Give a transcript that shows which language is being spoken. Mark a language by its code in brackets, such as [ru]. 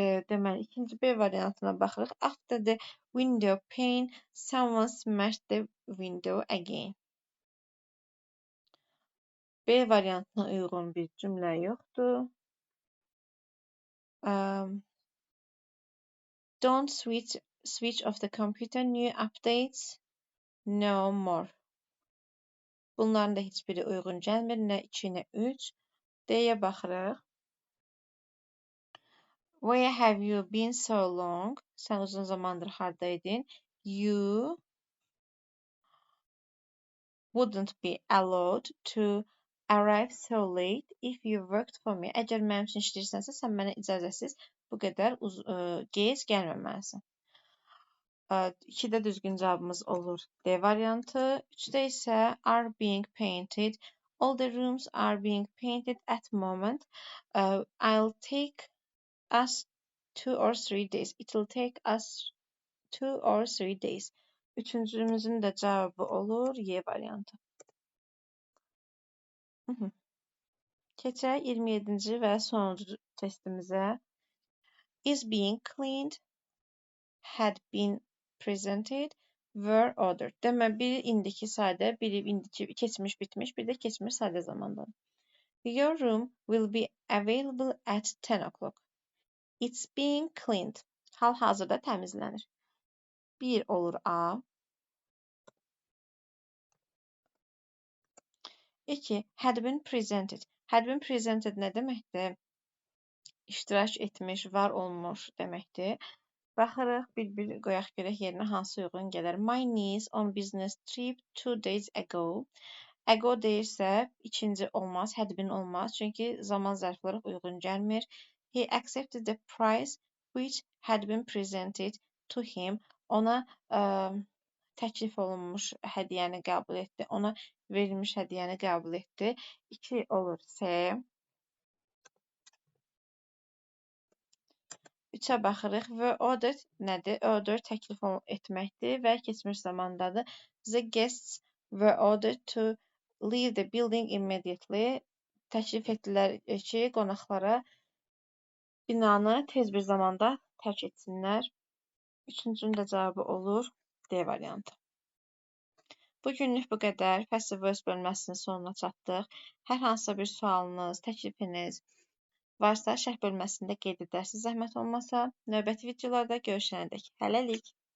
[az] Deməli, ikinci B variantına baxırıq. [en] After the window pane, someone smashed the window again. [az] B variantına uyğun bir cümlə yoxdur. [en] Don't switch off the computer. New updates. No more. [az] Bunların da heç biri uyğun gəlmir. Nə 2, nə 3. D-yə baxırıq. [en] Where have you been so long? [az] Sən uzun zamandır hardaydın? [en] You wouldn't be allowed to arrive so late if you worked for me. [az] Əgər mənim üçün işləyirsənsə, sən mənə icazəsiz bu qədər gec gəlməməlisən. 2-də düzgün cavabımız olur D variantı. 3-də isə [en] are being painted. All the rooms are being painted at moment. I'll take us 2 or 3 days. It will take us 2 or 3 days. [az] Üçüncümüzün də cavabı olur Y variantı. Keçək 27-ci və sonuncu testimizə. [en] Is being cleaned, had been presented, were ordered. [az] Demək, biri indiki sayda, biri indiki keçmiş bitmiş, bir də keçmiş sayda zamandan. [en] Your room will be available at 10 o'clock. It's being cleaned. [az] Hal-hazırda təmizlənir. 1 olur A. [en] 2. Had been presented. Had been presented [az] nə deməkdir? İştirak etmiş, var olmuş deməkdir. Baxırıq, bir qoyaq görək yerinə hansı uyğun gələr. [en] My niece on business trip 2 days ago. [az] Ago deyirsə, ikinci olmaz, had been olmaz. Çünki zaman zərfləri uyğun gəlmir. [en] He accepted the price which had been presented to him. [az] Ona təklif olunmuş hədiyyəni qəbul etdi. Ona verilmiş hədiyyəni qəbul etdi. 2 olur C. 3-ə baxırıq və ordered nədir? Order təklif etməkdir və keçmiş zamandadır. [en] The guests were ordered to leave the building immediately. [az] Təklif etdilər ki, qonaqlara binanı tez bir zamanda tərk etsinlər. Üçüncünün də cavabı olur D variantı. Bu günlük bu qədər. Passive voice bölməsinin sonuna çatdıq. Hər hansısa bir sualınız, təklifiniz varsa şərh bölməsində qeyd edərsiniz zəhmət olmasa. Növbəti videolarda görüşənədək. Hələlik.